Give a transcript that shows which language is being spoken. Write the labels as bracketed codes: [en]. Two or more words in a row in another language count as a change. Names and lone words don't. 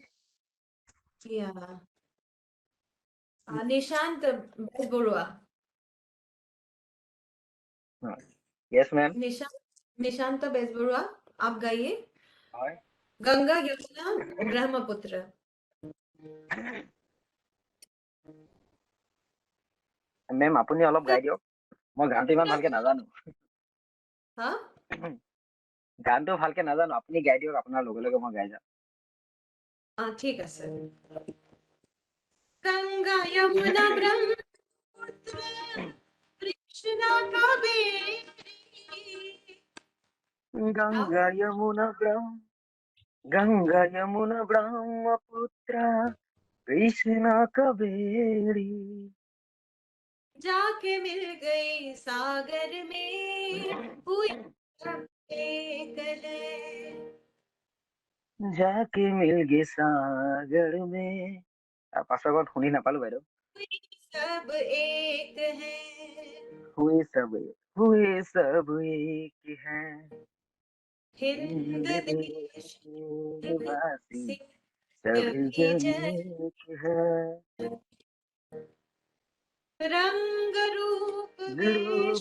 [hi] या निशांत बरुआ [en] yes ma'am. [hi] निशांत बेजबरुआ आप गाइए और गंगा यमुना ब्रह्मपुत्र। [as] মেম আপুনি অলপ গাই দিয়ক, মই গানটো ইমান ভালকে নাজানো। [hi] हाँ [as] গানটো ভালকে নাজানো, আপুনি গাই দিয়ক, আপোনাৰ লগে লগে মই গাই যাম। [hi] ठीक है सर। गंगा यमुना ब्रह्मपुत्र कृष्णा कावेरी गंगा यमुना ब्रह्मपुत्र कृष्णा कावेरी जाके मिल गई सागर में हुई सब एक है जाके मिल गे सागर में। [as] পাছৰ শুনি নাপালো বাইদেউ। [hi] हुई सब एक है हुए सब एक है हिंद हिंद देश देश के निवासी से सभी सभी जन जन एक है। रंग रूप वेश